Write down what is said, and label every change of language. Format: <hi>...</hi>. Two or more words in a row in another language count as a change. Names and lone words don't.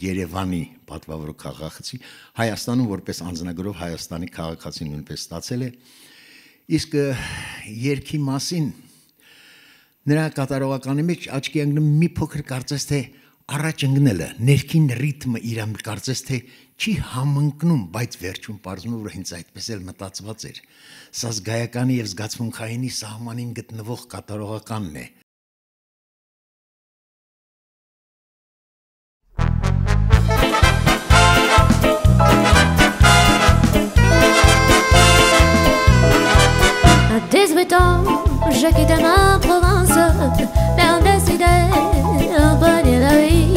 <hy>Երևանի պատվավոր քաղաքացի, Հայաստանում որպես անձնագրով Հայաստանի քաղաքացի նույնպես ստացել է, իսկ երգի մասին նրա կատարողականի մեջ աչքի ընկնում մի փոքր կարծես թե առաջ ընկնելը, ներքին ռիթմը իրան կարծես թե չի համընկնում, բայց վերջում պարզվում է, որ հենց այդպես էլ մտածված էր։ Սա զգայականի եւ զգացմունքայինի սահմանին գտնվող կատարողականն է։</hy> <fr>À 18 ans, j'ai quitté ma province, bien décidé à gagner la vie.</fr>